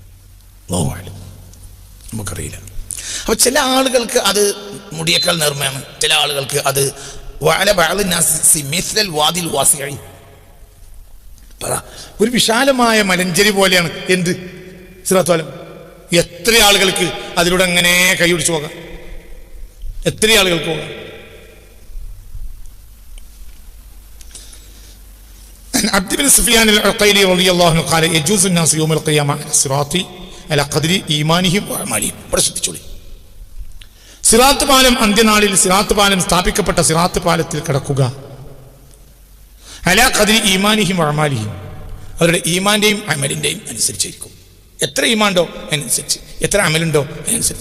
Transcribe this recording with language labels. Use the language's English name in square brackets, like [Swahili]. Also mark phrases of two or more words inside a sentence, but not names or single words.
[Malayalam] അപ്പോൾ ചില ആളുകൾക്ക് അത് മുടിയേക്കാൾ നേർമയാണ്, ചില ആളുകൾക്ക് അത് ഒരു വിശാലമായ മലഞ്ചേരി പോലെയാണ്. എന്ത്? സിറാത്തുൽ പാലം. എത്ര ആളുകൾക്ക് അതിലൂടെ അങ്ങനെ കൈ പിടിച്ചു പോകാം? എത്ര ആളുകൾക്ക് പോകാം? [Arabic] عبد بن سفيان العقيلي رضي الله عنه قال يجوز الناس يوم القيامة على الصراط على قدر إيمانهم وأعمالهم. [Malayalam] സിറാത്ത് പാലം, അന്ത്യനാളിൽ സിറാത്ത് പാലം സ്ഥാപിക്കപ്പെട്ട സിറാത്ത് പാലത്തിൽ കിടക്കുക [Arabic] على قدر إيمانهم وأعمالهم, [Malayalam] അവരുടെ ഈമാന്റെയും അമലിന്റെയും അനുസരിച്ചായിരിക്കും. എത്ര ഈമാനുണ്ടോ അതിനനുസരിച്ച്, എത്ര അമലുണ്ടോ അതിനനുസരിച്ച്.